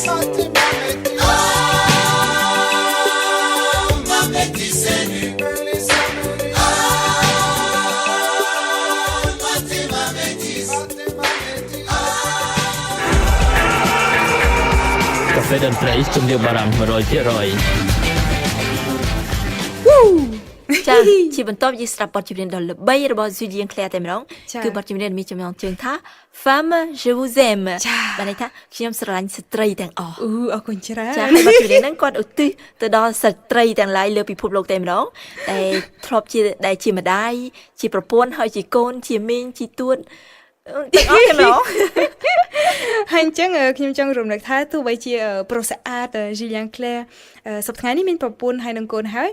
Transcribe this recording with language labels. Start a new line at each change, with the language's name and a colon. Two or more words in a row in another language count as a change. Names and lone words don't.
French: Ah, ma métisse est nue. Ah, ma métisse.
Khmer: Kafe dan Trace ជំរាបបារាំង 100% ចាជាបន្តយើងស្ដាប់បទចម្រៀងដ៏ល្បីរបស់ Julien Clerc តែម្ដងគឺបទចម្រៀងមានចំណងជើងថា
French: Femme je vous aime
Khmer: បានន័យថាខ្ញុំស្រឡាញ់ស្ត្រីទាំងអស់ អរគុណច្រើន ចាហើយបទចម្រៀងហ្នឹងគាត់ឧទ្ទិសទៅដល់ស្ត្រីទាំងឡាយលើពិភពលោកតែម្ដងដែលធ្លាប់ជាម្ដាយជាប្រពន្ធហើយជាកូនជាមីងជាទួតទាំងអស់តែម្ដង ហើយអញ្ចឹងខ្ញុំចង់រំលឹកថាទោះបីជាប្រុសស្អាត Julien Clerc សប្តាហ៍នេះមានប្រពន្ធហើយនឹងកូនហើយ